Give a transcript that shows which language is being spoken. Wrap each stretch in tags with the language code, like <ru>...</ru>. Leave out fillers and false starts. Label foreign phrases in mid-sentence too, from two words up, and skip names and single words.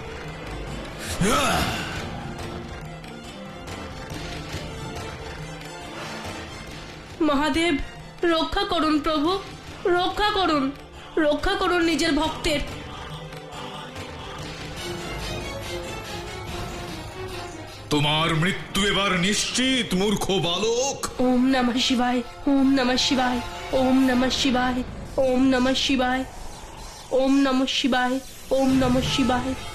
<bn>মহাদেব, রক্ষা করুন প্রভু, রক্ষা করুন, রক্ষা করুন নিজের ভক্তের। তোমার মৃত্যু এবার নিশ্চিত, মূর্খ বালক।</bn> <sa>ওম নমঃ শিবায়, ওম নমঃ শিবায়, ওম নমঃ শিবায়, ওম নমঃ শিবায়, ওম নমঃ শিবায়, ওম নমঃ শিবায়।</sa>